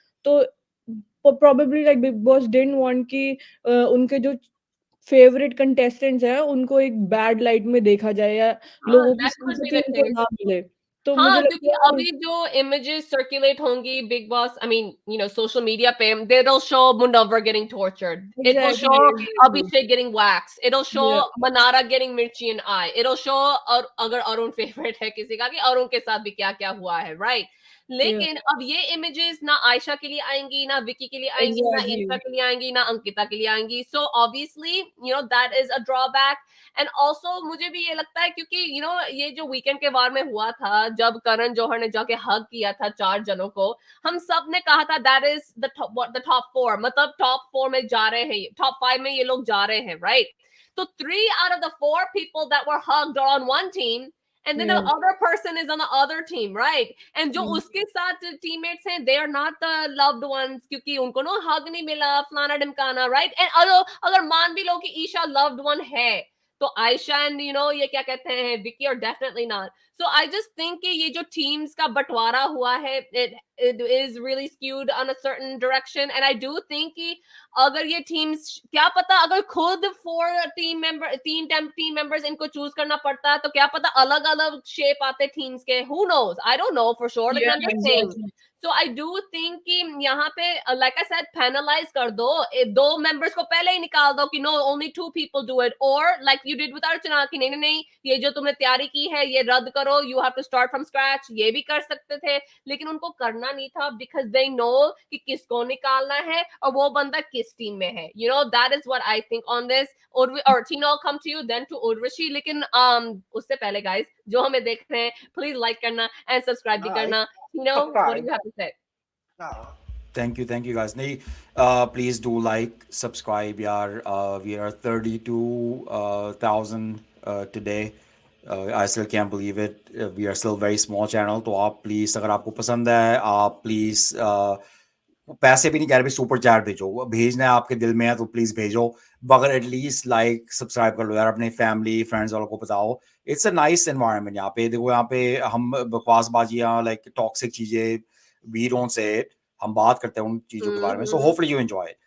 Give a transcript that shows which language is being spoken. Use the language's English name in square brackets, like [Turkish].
[Hindi] तो [English] probably like Bigg Boss didn't want [Hindi] कि उनके जो फेवरेट कंटेस्टेंट्स हैं उनको एक [English] bad light [Hindi] में देखा जाए या लोगों की सिंपैथी उनको ना मिले. तो हाँ, क्योंकि अभी जो [English] Images circulate होंगी Bigg Boss, I mean you know social media पे, they will show Munawar getting tortured. It will show Abhishek getting waxed. It will show Manarra getting mirchi in eye. It will show [Hindi] अगर Arun favourite है किसी का, कि अरुण के साथ भी क्या क्या हुआ है, राइट? लेकिन अब ये इमेजेस ना आयशा के लिए आएंगी, ना विकी के लिए आएंगी, ना ईशा के लिए आएंगी, ना अंकिता के लिए आएंगी. [English] So obviously you know that is a drawback. And also [Hindi] मुझे भी ये लगता है क्योंकि [English] you know [Hindi] ये जो वीकेंड के वार में हुआ था, जब करण जौहर ने जाके हग किया था 4 जनों को, हम सब ने कहा था [English] that is the top 4, [Hindi] मतलब टॉप 4 में जा रहे हैं, टॉप 5 में ये लोग जा रहे हैं, राइट? [English] तो 3 out of the 4 people that were hugged are on one team, and then the other person is on the other team, right? [Hindi] And जो उसके साथ teammates हैं, [English] they are not the loved ones, [Hindi] क्योंकि उनको ना hug नहीं मिला, फलाना ढिमकाना, [English] right? [Hindi] And अगर मान भी लो कि ईशा loved one है, तो आयशा [English] and you know [Hindi] ये क्या कहते हैं Vicky [English] are definitely not. So I just think [Hindi] कि ये जो [English] teams [Hindi] का बंटवारा हुआ है, [English] it is really skewed on a certain direction, and I do think [Hindi] कि अगर ये [English] teams, [Hindi] क्या पता अगर खुद [English] 4 team members [Hindi] इनको [English] choose [Hindi] करना पड़ता, तो क्या पता अलग अलग [English] shape आते teams के, who knows, I don't know for sure, [Hindi] लेकिन [English] I'm just saying. So I do think [Hindi] कि यहाँ पे [English] like I said [Hindi] penalize कर दो, 2 members को पहले ही निकाल दो कि [English] no, only 2 people do it, or like you did with Archana [Hindi] कि नहीं नहीं नहीं, ये जो तुमने तैयारी की है ये रद्द करो, [English] you have to start from scratch, [Hindi] ये भी कर सकते थे, लेकिन उनको करना नहीं था [English] because they know [Hindi] कि किसको निकालना है और वो बंदा किस टीम में है. [English] You know, that is what I think on this. Or Tina, I'll come to you, then to Urvashi. [Hindi] लेकिन उससे पहले guys जो हमें देख रहे हैं, please like करना and subscribe भी करना. [English] Tina, what do you have to say? Thank you guys. [Hindi] नहीं, [English] please do like, subscribe यार. We are 32,000 today. I still can't believe it. We are still very small channel. [Hindi] तो आप please, अगर आपको पसंद है, आप please पैसे भी नहीं कह रहे, सुपर चैट भेजो, भेजना है आपके दिल में है तो प्लीज भेजो, मगर एटलीस्ट लाइक सब्सक्राइब कर लो यार, अपने फैमिली फ्रेंड्स वालों को बताओ. [English] it's a nice environment [Hindi] यहाँ पे. देखो यहाँ पे हम बकवासबाजियाँ, [English] like toxic [Hindi] चीजें, [English] we don't say it, [Hindi] हम बात करते हैं उन चीजों के बारे में. [English] So hopefully you enjoy it.